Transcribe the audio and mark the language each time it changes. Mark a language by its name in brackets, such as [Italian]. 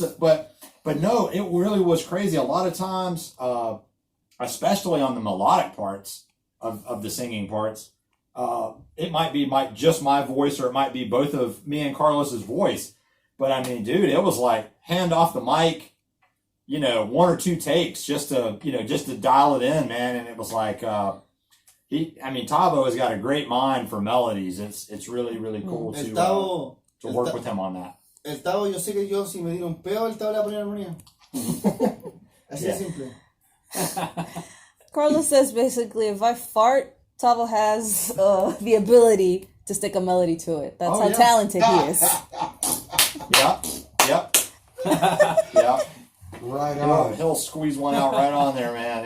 [English] But no, it really was crazy. A lot of times, especially on the melodic parts of the singing parts, it might be just my voice, or it might be both of me and Carlos's voice. But I mean, dude, it was like hand off the mic, one or two takes just to dial it in, man. And it was like, Tavo has got a great mind for melodies. It's really, really cool to work with him on that. [Spanish] El Tavo, yo sé que yo si me diera un peo, el Tavo le va a poner armonía. Así de simple. [English] Carlos says basically, if I fart, Tavo has the ability to stick a melody to it. That's how talented he is. Yep. Right on. He'll squeeze one out right on there, man.